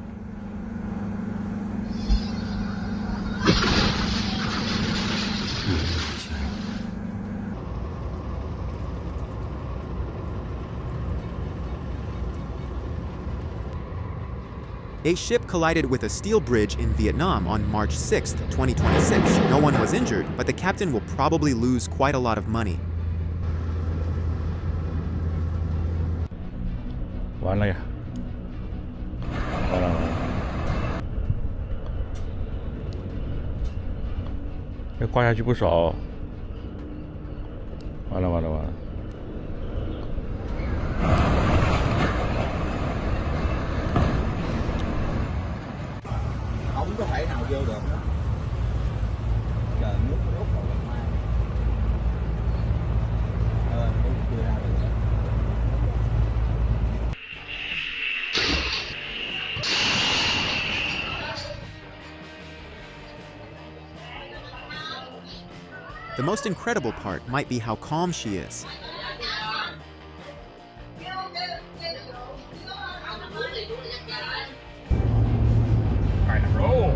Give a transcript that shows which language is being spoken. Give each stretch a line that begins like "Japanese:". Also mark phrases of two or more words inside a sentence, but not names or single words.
English: A ship collided with a steel bridge in Vietnam on March 6, 2026. No one was injured, but the captain will probably lose quite a lot of money.
Chinese: 完了呀，完了，这挂下去不少，完了。
Vietnamese: Không có thể nào vô được. Trời nước nó rút vào mai. Không chưa ra được.
English: The most incredible part might be how calm she is. Alright, roll.